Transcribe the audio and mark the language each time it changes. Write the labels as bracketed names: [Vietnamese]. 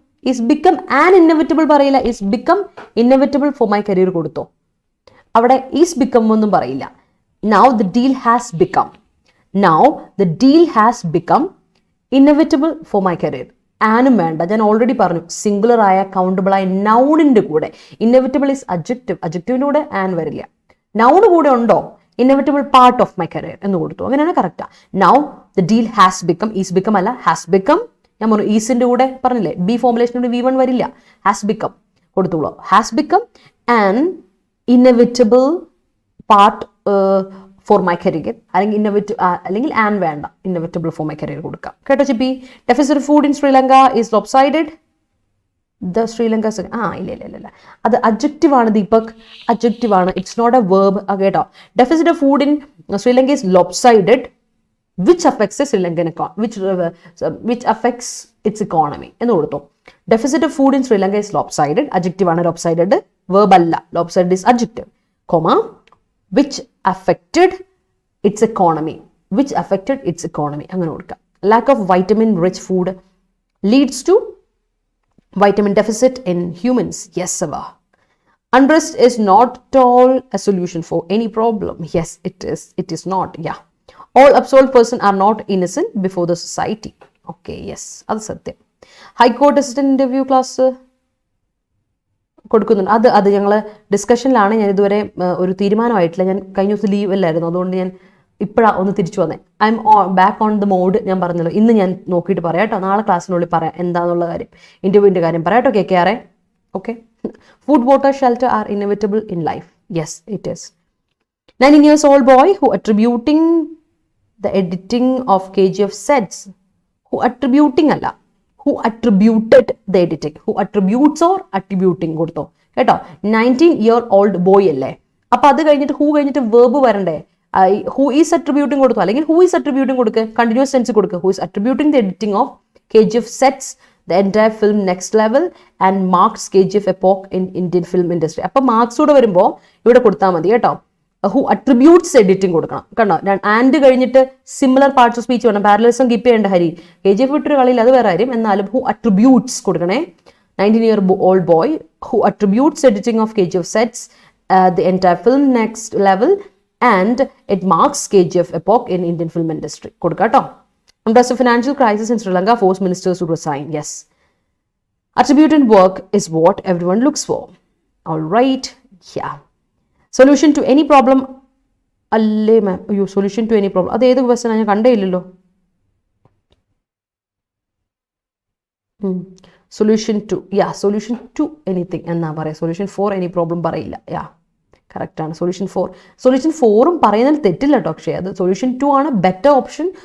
[English] Is become an inevitable [Malayalam] പറയില്ല, [English] is become inevitable for my career [Malayalam] കൊടുത്തോ. [English] അവിടെ is become [Malayalam] ഒന്നും പറയില്ല. [English] Now the deal has become. Now the deal has become inevitable for my career. [Malayalam] ആനും വേണ്ട, ഞാൻ already പറഞ്ഞു singular ആയ countable ആയ നൗണിന്റെ കൂടെ. [English] inevitable is adjective, [Malayalam] അഡ്ജക്റ്റീവിന്റെ കൂടെ ആൻ വരില്ല. നൗണ് കൂടെ ഉണ്ടോ, [English] inevitable part of my career [Malayalam] എന്ന് കൊടുത്തു, അങ്ങനെയാണ് correct. [English] now the deal has become, [Malayalam] is become അല്ല ഹാസ് ബിക്കം. ഞാൻ പറഞ്ഞു ഈസിന്റെ കൂടെ പറഞ്ഞില്ലേ, ബി ഫോർമുലേഷനോട് V1 വരില്ല, ഹാസ് ബിക്കം കൊടുത്തോളൂ. [English] has become an inevitable part for my career, [Malayalam] അല്ലെങ്കിൽ ആൻ വേണ്ട, [English] inevitable for my career [Malayalam] കൊടുക്കാം. കേട്ടോ [English] Chippi? Deficit food in Sri Lanka is lopsided. The Sri Lanka [Malayalam] ഇല്ല, അത് അഡ്ജക്റ്റീവ് ആണ് [English] Deepak, adjective ആണ്, it's not a verb. കേട്ടോ, deficit of food in Sri Lanka is lopsided which affects the Sri Lankan which affects its economy [Malayalam] എന്ന് കൊടുത്തു. [English] deficit of food in Sri Lanka is lopsided, adjective ആണ് lopsided, [Malayalam] വേർബ് അല്ല. [English] lopsided is adjective, comma which affected its economy, which affected its economy [Malayalam] അങ്ങനെ കൊടുക്കുക. [English] lack of vitamin rich food leads to vitamin deficit in humans. Yes sir. Unrest is not at all a solution for any problem. Yes it is not. Yeah, all absolved person are not innocent before the society. Okay, yes, [Malayalam] അത് സത്യം. [English] high court assistant interview class [Malayalam] കൊടുക്കുന്നുണ്ട്. അത് ഞങ്ങൾ ഡിസ്കഷനിലാണ്. ഞാൻ ഇതുവരെ ഒരു തീരുമാനമായിട്ടില്ല. ഞാൻ കഴിഞ്ഞ ദിവസം ലീവ് അല്ലായിരുന്നു, അതുകൊണ്ട് ഞാൻ ഇപ്പോഴാണ് ഒന്ന് തിരിച്ചു വന്നേ. [English] I'm back on the mode. [Malayalam] ഞാൻ പറഞ്ഞല്ലോ, ഇന്ന് ഞാൻ നോക്കിയിട്ട് പറയാം കേട്ടോ, നാളെ ക്ലാസ്സിനുള്ളിൽ പറയാം എന്താണെന്നുള്ള കാര്യം, ഇൻ്റർവ്യൂവിൻ്റെ കാര്യം പറയാം കേട്ടോ. KKR. Okay. [English] Food water shelter are inevitable in life. Yes it is. 19 years old boy who attributing the editing of KGF sets, who attributing അല്ല, who attributed the editing, who attributes or attributing [Malayalam] കൊടുത്തോ കേട്ടോ. [English] 19-year-old boy [Malayalam] അല്ലേ, അപ്പൊ അത് കഴിഞ്ഞിട്ട് who കഴിഞ്ഞിട്ട് verb വരണ്ടേ. [English] who is attributing [Malayalam] കൊടുത്തു, അല്ലെങ്കിൽ ഹൂ ഈസ് അട്രിബ്യൂട്ടിംഗ് കൊടുക്കുക, കണ്ടിന്യൂസ് ടെൻസ് കൊടുക്കുക. [English] Who is attributing the editing of KGF sets the entire film next level and marks KGF epoch in Indian film industry. [Malayalam] അപ്പൊ മാർക്സ് കൂടെ വരുമ്പോൾ ഇവിടെ കൊടുത്താൽ മതി കേട്ടോ. [English] who attributes editing [Malayalam] കൊടുക്കണം. കണ്ടോ, ആൻഡ് കഴിഞ്ഞിട്ട് സിമിലർ പാർട്സ് ഓഫ് സ്പീച്ച് വേണം. പാരലലിസം കീപ്പ് ചെയ്യേണ്ട ഹരി. KGF വിട്ടൊരു കളിയിൽ അത് വേറെ കാര്യം, എന്നാലും ഹു അട്രിബ്യൂട്ട്സ് കൊടുക്കണേ. [English] 19-year-old boy who attributes editing of KGF sets the entire film next level and it marks KGF epoch in Indian film industry [Malayalam] കൊടുക്കാം കേട്ടോ. [English] Under the financial crisis in Sri Lanka, forced ministers to resign. Yes, attributed work is what everyone looks for. All right, yeah. Solution to any problem. [Malayalam] അല്ലേ മാം, അയ്യോ [English] solution to any problem, [Malayalam] അത് ഏത് question ഞാൻ കണ്ടേ ഇല്ലല്ലോ. [English] solution to, solution to anything [Malayalam] എന്നാ പറയാം. [English] solution for any problem [Malayalam] പറയില്ല. കറക്റ്റാണ്. സൊല്യൂഷൻ ഫോറും പറയുന്നതിൽ തെറ്റില്ല കേട്ടോ. പക്ഷേ അത് [English] solution to [Malayalam] ആണ് ബെറ്റർ ഓപ്ഷൻ.